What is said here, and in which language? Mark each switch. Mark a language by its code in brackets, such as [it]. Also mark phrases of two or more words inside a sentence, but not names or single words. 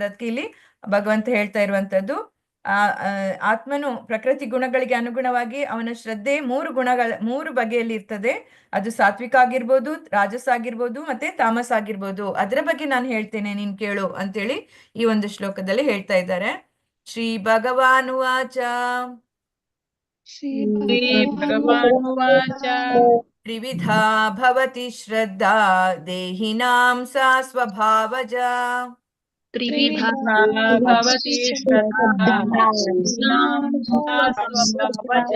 [kn] ಅದಕ್ಕೆ ಇಲ್ಲಿ ಭಗವಂತ ಹೇಳ್ತಾ ಇರುವಂತದ್ದು, ಆತ್ಮನು ಪ್ರಕೃತಿ ಗುಣಗಳಿಗೆ ಅನುಗುಣವಾಗಿ ಅವನ ಶ್ರದ್ಧೆ 3 ಬಗೆಯಲ್ಲಿ ಇರ್ತದೆ. ಅದು ಸಾತ್ವಿಕ ಆಗಿರ್ಬೋದು, ರಾಜಸ ಆಗಿರ್ಬೋದು, ಮತ್ತೆ ತಾಮಸ ಆಗಿರ್ಬೋದು. ಅದರ ಬಗ್ಗೆ ನಾನು ಹೇಳ್ತೇನೆ, ನೀನ್ ಕೇಳು ಅಂತೇಳಿ ಈ ಒಂದು ಶ್ಲೋಕದಲ್ಲಿ ಹೇಳ್ತಾ ಇದ್ದಾರೆ. [sa] ಶ್ರೀ ಭಗವಾನ್ ಉವಾಚ ಶ್ರೀ ಭಗವಾನುವಾಚ ತ್ರಿವಿಧಾ ಭವತಿ ಶ್ರದ್ಧಾ ದೇಹಿನಾಂ ಸಾ ಸ್ವಭಾವಜಾ ತ್ರಿವಿಧಾ ಭವತಿ ಶ್ರದ್ಧಾ ದೇಹಿನಾಂ ಸಾ ಸ್ವಭಾವಜಾ